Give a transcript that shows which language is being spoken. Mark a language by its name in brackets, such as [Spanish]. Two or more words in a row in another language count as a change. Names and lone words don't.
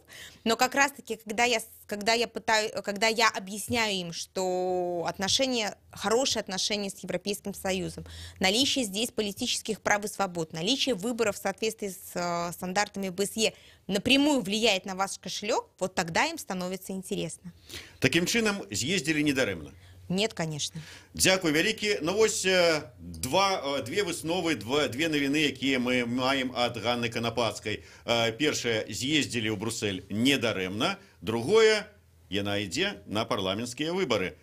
[Russian] Но как раз-таки, когда я объясняю им, что хорошие отношения с Европейским Союзом, наличие здесь политических прав и свобод, наличие выборов в соответствии с стандартами БСЕ напрямую влияет на ваш кошелек, вот тогда им становится интересно. [Belarusian] Таким чынам з'ездзілі недарэмна? [Russian] Нет, конечно. [Belarusian] Дзякуй вялікі. Ну вось две высновы, две навіны, якія мы маем ад Ганны Канапацкай. Першае, з'ездзілі ў Брюссель недарэмна. Другое, яна ідзе на парламенцкія выбары.